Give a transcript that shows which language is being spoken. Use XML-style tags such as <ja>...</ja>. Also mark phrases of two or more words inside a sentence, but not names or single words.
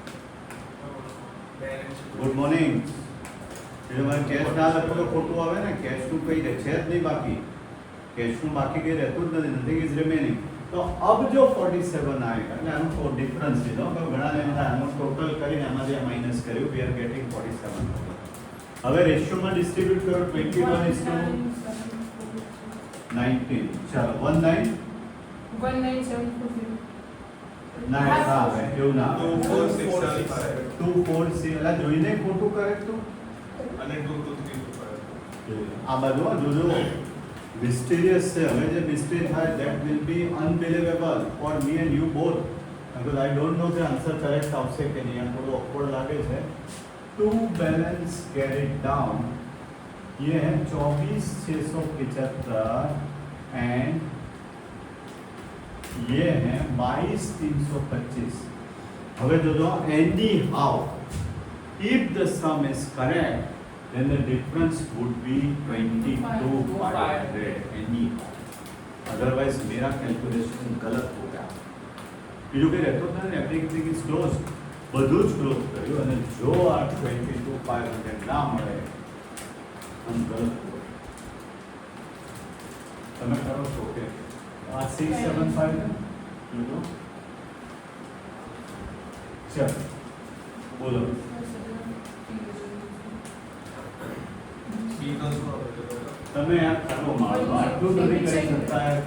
<en>good morning</en> <gu>એટલે મારે કેશ ના લખો તો ખોટું આવે ને કેશનું કઈ છે જ નહીં બાકી કેશનું બાકી કઈ રહેતું જ નથી</gu> <en>nothing is remaining</en> <gu>તો</gu> <hi>अब जो 47 आएगा</hi> <gu>એટલે આનો કોઈ ડિફરન્સ લીધો કે ઘણા ને આનો ટોટલ કરીને આમાંથી આ માઈનસ કર્યું</gu> <en>we are getting 47</en> <gu>હવે રેશિયોમાં ડિસ્ટ્રીબ્યુટ કરો 21:19 ચાલો 19 19740 ના ના આવે એવું ના આવે 2465 246 એટલે જોઈને ખોટું કરેક્ટ તું અને 2235 આ બાજુ જોજો મિસ્ટીરિયસ છે હવે જે મિસ્ટેક થાય</gu> <en>that will be unbelievable for me and you both because I don't know the answer correct</en> <gu>આવશે કે નહીં આ થોડું</gu> <en>awkward</en> <gu>લાગે છે</gu> <en>to balance carried down</en> <hi>ये है</hi> <en>24675 and</en> <hi>ये है</hi> <en>22325</en> <gu>હવે જોજો</gu> <en>any how if the sum is correct then the difference would be 22,500 anyhow.</en> <hi>Otherwise मेरा कैलकुलेशन गलत हो गया.</hi> <gu>બીજું કઈ રહેતો જ નથી</gu> <en>everything is close</en> <gu>બધું જ ક્લોઝ કર્યું અને જો આ 22,500 ના મળે આમ ગલત હોય તમે કરો છો કે આ 675 ને જોજો ચાલો બોલો તમે આ કરો મારો આટલું નથી કરી શકતા</gu>